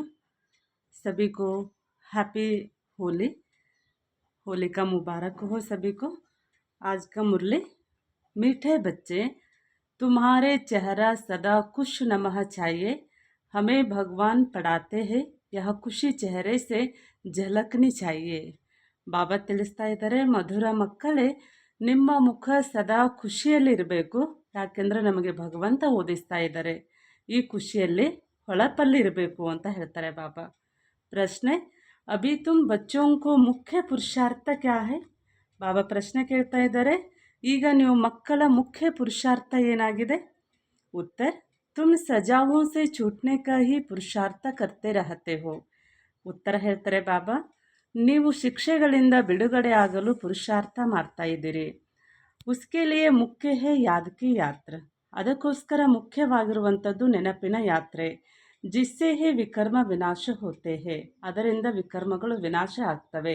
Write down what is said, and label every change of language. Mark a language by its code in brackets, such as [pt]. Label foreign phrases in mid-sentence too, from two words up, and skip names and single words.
[hi] सभी को हैप्पी होली, होली का मुबारक हो सभी को। आज का मुरली। मीठे बच्चे, तुम्हारे चेहरा सदा खुश नमः चाहिए, हमें भगवान पढ़ाते हैं, यह ಖುಷಿ चेहरे से झलकनी चाहिए। [kn] ಬಾಬಾ ತಿಳಿಸ್ತಾ ಇದ್ದಾರೆ, ಮಧುರ ಮಕ್ಕಳೇ, ನಿಮ್ಮ ಮುಖ ಸದಾ ಖುಷಿಯಲ್ಲಿರಬೇಕು. ಯಾಕೆಂದರೆ ನಮಗೆ ಭಗವಂತ ಓದಿಸ್ತಾ ಇದ್ದಾರೆ, ಈ ಖುಷಿಯಲ್ಲಿ ಹೊಳಪಲ್ಲಿರಬೇಕು ಅಂತ ಹೇಳ್ತಾರೆ ಬಾಬಾ. [hi] ಪ್ರಶ್ನೆ, अभी तुम बच्चों को मुख्य पुरुषार्थ क्या है? [kn] ಬಾಬಾ ಪ್ರಶ್ನೆ ಕೇಳ್ತಾ ಇದ್ದಾರೆ, ಈಗ ನೀವು ಮಕ್ಕಳ ಮುಖ್ಯ ಪುರುಷಾರ್ಥ ಏನಾಗಿದೆ? [hi] उत्तर, तुम सजाओं से छूटने का ही पुरुषार्थ करते रहते हो. [kn] ಉತ್ತರ ಹೇಳ್ತಾರೆ ಬಾಬಾ, ನೀವು ಶಿಕ್ಷೆಗಳಿಂದ ಬಿಡುಗಡೆ ಆಗಲು ಪುರುಷಾರ್ಥ ಮಾಡ್ತಾ ಇದ್ದೀರಿ. [hi] उसके लिए मुख्य है याद की यात्रा, [kn] ಅದಕ್ಕೋಸ್ಕರ ಮುಖ್ಯವಾಗಿರುವಂಥದ್ದು ನೆನಪಿನ ಯಾತ್ರೆ. [hi] जिससे है विकर्म विनाश होते है, [kn] ಅದರಿಂದ ವಿಕರ್ಮಗಳು ವಿನಾಶ ಆಗ್ತವೆ.